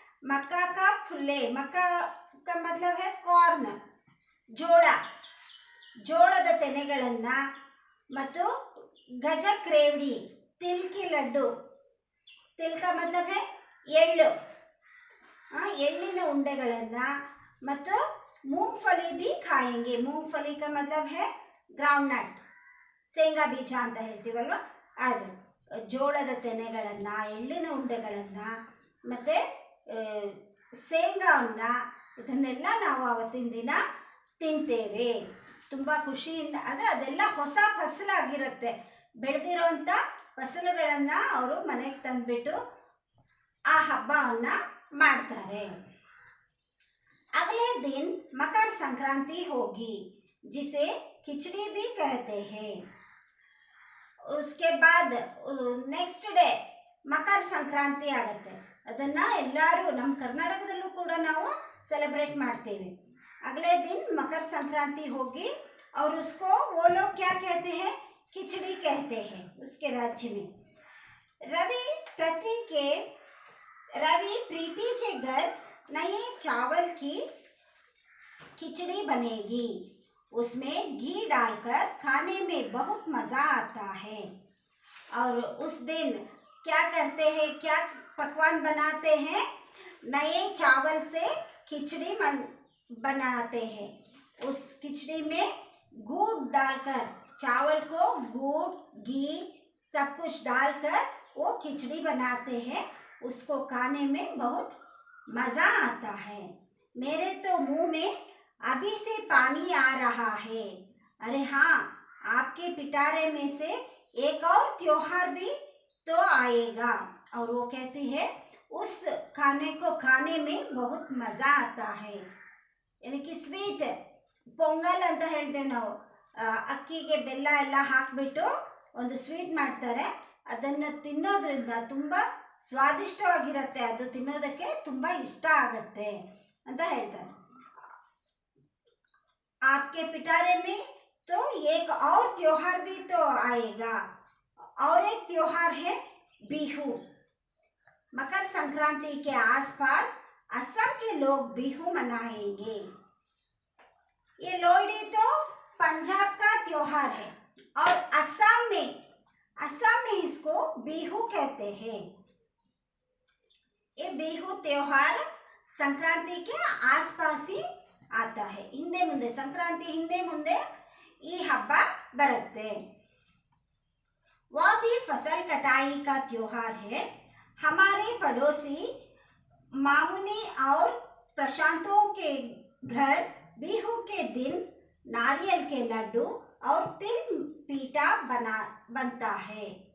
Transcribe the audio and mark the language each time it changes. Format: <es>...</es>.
<hi>मक्का का फुल्ले, मक्का का मतलब है कॉर्न,</hi> <kn>ಜೋಳದ ತೆನೆಗಳನ್ನ ಮತ್ತು</kn> <hi>ಗಜಕ್ ರೇವಡಿ, तिल की लड्डू, तिल का मतलब है</hi> <kn>ಎಳ್ಳು, ಎಳ್ಳಿನ ಉಂಡೆಗಳನ್ನ ಮತ್ತು</kn> <hi>मूंगफली भी खाएंगे। मूंगफली का मतलब है</hi> <kn>ಗ್ರೌಂಡ್ ನಟ್, ಶೇಂಗಾ ಬೀಜ ಅಂತ ಹೇಳ್ತೀವಲ್ವ ಅದು। ಜೋಳದ ತೆನೆಗಳನ್ನ, ಎಳ್ಳಿನ ಉಂಡೆಗಳನ್ನ ಮತ್ತೆ ಶೇಂಗಾವನ್ನ, ಇದನ್ನೆಲ್ಲ ನಾವು ಅವತ್ತಿನ ದಿನ ತಿಂತೇವೆ ತುಂಬ ಖುಷಿಯಿಂದ। ಅದೆಲ್ಲ ಹೊಸ ಫಸಲಾಗಿರುತ್ತೆ, ಬೆಳೆದಿರೋಂಥ ಫಸಲುಗಳನ್ನು ಅವರು ಮನೆಗೆ ತಂದುಬಿಟ್ಟು ಆ ಹಬ್ಬವನ್ನು ಮಾಡ್ತಾರೆ।</kn> <hi>अगले दिन मकर संक्रांति होगी, जिसे खिचड़ी भी कहते हैं। उसके बाद नेक्स्ट डे मकर संक्रांति आಗುತ್ತೆ।</hi> <kn>ಅದನ್ನ ಎಲ್ಲರೂ ನಮ್ಮ ಕರ್ನಾಟಕದಲ್ಲೂ ಕೂಡ ನಾವು सेलिब्रेट ಮಾಡ್ತೇವೆ।</kn> <hi>अगले दिन मकर संक्रांति होगी और उसको वो लोग क्या कहते हैं? खिचड़ी कहते हैं उसके राज्य में। रवि प्रीति के घर नए चावल की खिचड़ी बनेगी, उसमें घी डालकर खाने में बहुत मज़ा आता है। और उस दिन क्या करते हैं, क्या पकवान बनाते हैं? नए चावल से खिचड़ी बनाते हैं। उस खिचड़ी में गुड़ डालकर, चावल को गुड़ घी सब कुछ डालकर वो खिचड़ी बनाते हैं, उसको खाने में बहुत मज़ा आता है। मेरे तो मुंह में अभी से पानी आ रहा है। अरे हाँ, आपके पिटारे में से एक और त्योहार भी तो आएगा। और वो कहती है उस खाने को खाने में बहुत मज़ा आता है। यानी कि</hi> <kn>ಸ್ವೀಟ್ ಪೊಂಗಲ್ ಅಂತ ಹೇಳ್ತೇವೆ ನಾವು, ಅಕ್ಕಿಗೆ ಬೆಲ್ಲ ಎಲ್ಲ ಹಾಕಿಬಿಟ್ಟು ಒಂದು ಸ್ವೀಟ್ ಮಾಡ್ತಾರೆ, ಅದನ್ನು ತಿನ್ನೋದ್ರಿಂದ ತುಂಬ ಸ್ವಾದಿಷ್ಟವಾಗಿರುತ್ತೆ, ಅದು ತಿನ್ನೋದಕ್ಕೆ ತುಂಬ ಇಷ್ಟ ಆಗುತ್ತೆ ಅಂತ ಹೇಳ್ತಾರೆ।</kn> <hi>आपके पिटारे में तो एक और त्योहार भी तो आएगा, और एक त्योहार है बिहू। मकर संक्रांति के आसपास असम के लोग बिहू मनाएंगे। ये लोहड़ी तो पंजाब का त्योहार है और असम में इसको बिहू कहते हैं। ये बिहू त्योहार संक्रांति के आसपास ही आता है।</hi> <kn>ಹಿಂದೆ ಮುಂದೆ ಸಂಕ್ರಾಂತಿ ಹಿಂದೆ ಮುಂದೆ ಈ ಹಬ್ಬ ಬರುತ್ತೆ।</kn> <hi>वह भी फसल कटाई का त्योहार है। हमारे पड़ोसी मामुनी और प्रशांतों के घर बिहू के दिन नारियल के लड्डू और तिल पीठा बनता है।</hi>